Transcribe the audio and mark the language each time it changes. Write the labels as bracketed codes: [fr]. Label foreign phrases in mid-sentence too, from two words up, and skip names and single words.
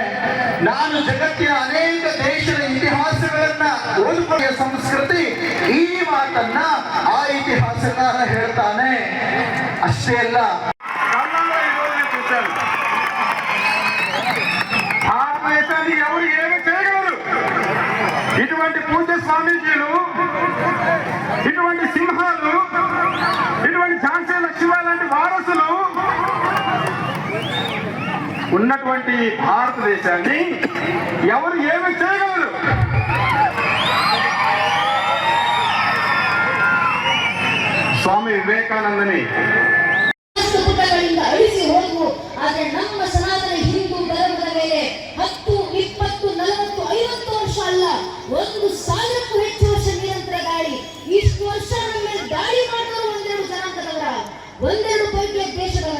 [kn] ನಾನು ಜಗತ್ತಿನ ಅನೇಕ ದೇಶದ ಇತಿಹಾಸಗಳನ್ನ ಓದಿಕೊಳ್ಳುವ ಸಂಸ್ಕೃತಿ. ಈ ಮಾತನ್ನ ಆ ಇತಿಹಾಸಕಾರ ಹೇಳ್ತಾನೆ. ಅಷ್ಟೇ ಅಲ್ಲ, [te] భారతదేశాన్ని ఎవరు ఏమి చేయగలరు? ఇటువంటి పూజ్య స్వామీజీలు, ఇటువంటి సింహాలు, ఇటువంటి ఝాన్సీ లక్ష్మీబాయి లాంటి వారసులు ఉన్నటువంటి భారతదేశాన్ని ఎవరు ఏమి చేయగలరు? స్వామి వివేకానందని [kn] ಅಳಿಸಿ ಹೋದವು. ಆದರೆ ನಮ್ಮ ಸನಾತನ ಹಿಂದೂ ಧರ್ಮದ ಮೇಲೆ 10, 20, 40, 50 ವರ್ಷ ಅಲ್ಲ, 1,000ಕ್ಕೂ ಹೆಚ್ಚು ವರ್ಷ ನಿರಂತರ ದಾಳಿ. ಇಷ್ಟು ವರ್ಷ ನಮ್ಮ ಮೇಲೆ ದಾಳಿ ಮಾಡಿದವರು ಒಂದೆರಡು ಜನಾಂಗದವರ, ಒಂದೆರಡು ಬಗೆಯ ದೇಶದವರ.